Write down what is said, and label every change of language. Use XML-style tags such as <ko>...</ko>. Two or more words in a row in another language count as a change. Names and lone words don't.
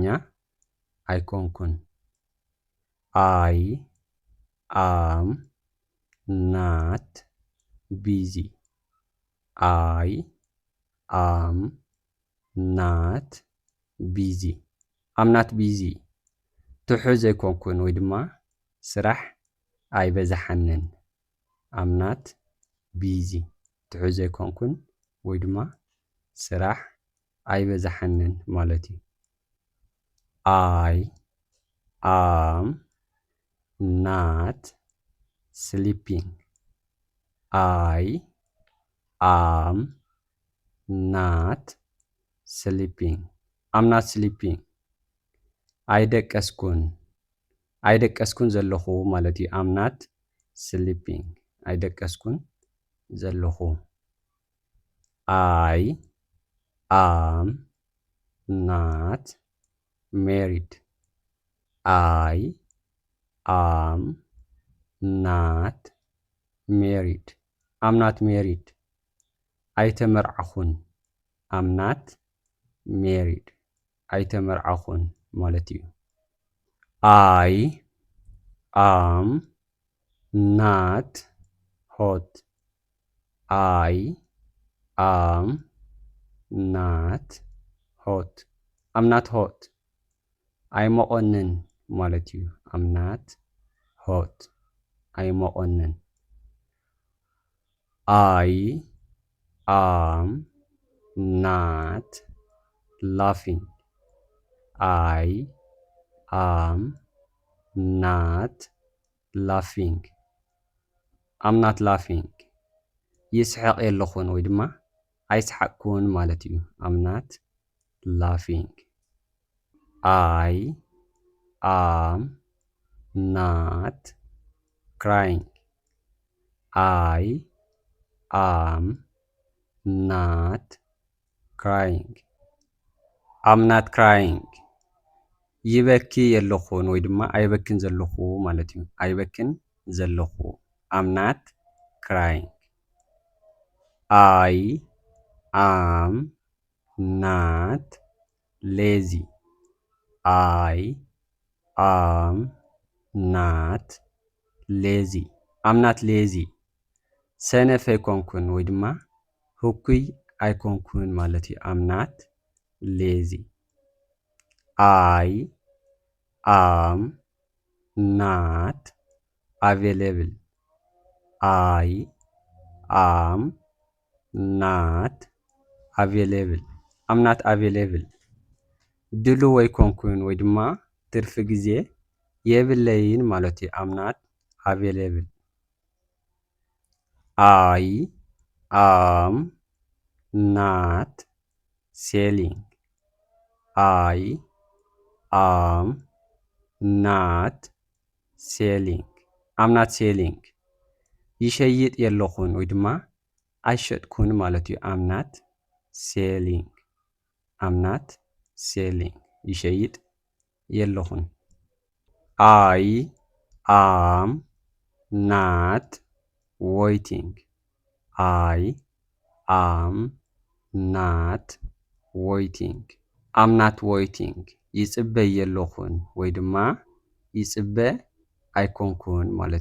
<ti>ኣይኮንኩን</ti> <en>I am not busy I am not busy I'm not busy</en> <ti>ትሑዝ ኣይኮንኩን ወይ ድማ ስራሕ ኣይበዛሐንን</ti> <en>I'm not busy</en> <ti>ትሑዝ ኣይኮንኩን ወይ ድማ ስራሕ ኣይበዛሐንን ማለት እዩ</ti> <en>I am not sleeping I am not sleeping I'm not sleeping</en> <ti>ኣይደቀስኩን ዘለኹ ማለት እዩ</ti> <en>I'm not sleeping</en> <ti>ኣይደቀስኩን ዘለኹ</ti> <en>I am not married I am not married I'm not married ኣይተመርዓኹን I'm not married ኣይተመርዓኹን ማለት እዩ I am not hot I am not hot I'm not hot</en> <ti>ኣይመቆንን ማለት እዩ</ti> <en>I'm not hot ኣይመቆንን I am not laughing I am not laughing am not laughing</en> <ti>ይስሐቅ የለኹን ወይ ድማ ኣይስሐቅኩን ማለት እዩ am</ti> <en>not laughing I am not crying I am not crying I'm not crying</en> <ti>ይበኪ የለኹን ወይ ድማ ኣይበክን ዘለኹ ማለት እዩ ኣይበክን ዘለኹ</ti> <en>I'm not crying I am not lazy I am not lazy I'm not lazy</en> <ti>ሰነፍ ኣይኮንኩን ወይ ድማ ህኩይ ኣይኮንኩን ማለት እዩ</ti> <en>I'm not lazy I am not available I am not available I'm not available</en> <ti>ድሉው ኣይኮንኩን ወይ ድማ ትርፊ ግዜ የብለይን ማለት እዩ</ti> <en>I'm not available I am not selling I am not selling I'm not selling</en> <ti>ይሸይጥ የለኹን ወይ ድማ ኣይሸጥኩን ማለት እዩ</ti> <en>I'm not selling I'm not selling ይሸይጥ የለኹን I am not waiting I am not waiting I'm not waiting</en> <ti>ይጽበ የለኹን ወይ ድማ ይጽበ ኣይኮንኩን ማለት</ti>